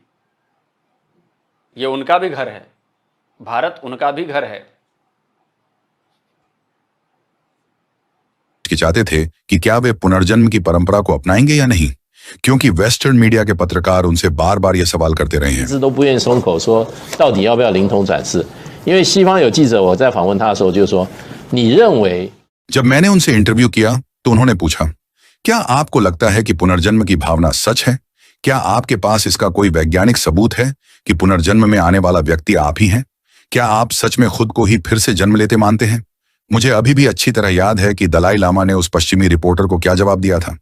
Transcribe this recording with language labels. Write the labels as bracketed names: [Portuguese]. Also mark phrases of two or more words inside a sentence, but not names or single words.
[Hindi] ये उनका भी घर है, भारत उनका भी घर है। चाहते थे कि क्या वे पुनर्जन्म की परंपरा को अपनाएंगे या नहीं, क्योंकि [English] Western media [Hindi] के पत्रकार उनसे बार बार यह सवाल करते रहे हैं। [Chinese] 都不愿意松口说到底要不要灵通展示，因为西方有记者我在访问他的时候就说，你认为 [Hindi] जब मैंने उनसे इंटरव्यू किया तो उन्होंने पूछा, क्या आपको लगता है कि पुनर्जन्म की भावना सच है? क्या आपके पास इसका कोई वैज्ञानिक सबूत है कि पुनर्जन्म में आने वाला व्यक्ति आप ही हैं? क्या आप सच में खुद को ही फिर से जन्म लेते मानते हैं? मुझे अभी भी अच्छी तरह याद है कि दलाई लामा ने उस पश्चिमी रिपोर्टर को क्या जवाब दिया था।